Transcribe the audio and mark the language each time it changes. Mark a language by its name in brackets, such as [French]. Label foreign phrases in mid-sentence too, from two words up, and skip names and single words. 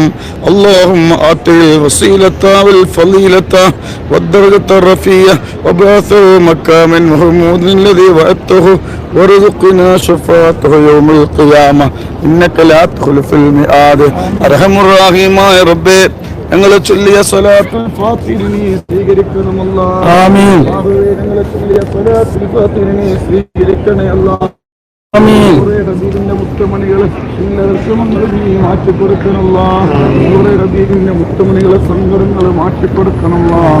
[Arabic] اللهم آته الوسيلة والفضيلة والدرجة الرفيعة وبعثه مكاما محمود الذي وعدته وارزقنا شفاعته يوم القيامة إنك لا تخلف الميعاد. أرحم الراحمين يا ربي [Malayalam] ഞങ്ങളെ ചൊല്ലിയ സ്വലാത്തുൽ ഫാത്തിഹ നീ സ്വീകരിക്കണം അല്ലാഹ്. ആമീൻ. ഞങ്ങളെ ചൊല്ലിയ സ്വലാത്തുൽ ഫാത്തിഹ നീ സ്വീകരിക്കണേ അല്ലാഹ്. ആമീൻ. റബീബിന്റെ മുത്തമണികളെ എല്ലാവർക്കും നീ മാറ്റി കൊടുക്കണം അല്ലാഹ്. റബീബിന്റെ മുത്തമണികളെ സങ്കടങ്ങളെ മാറ്റി കൊടുക്കണം അല്ലാഹ്.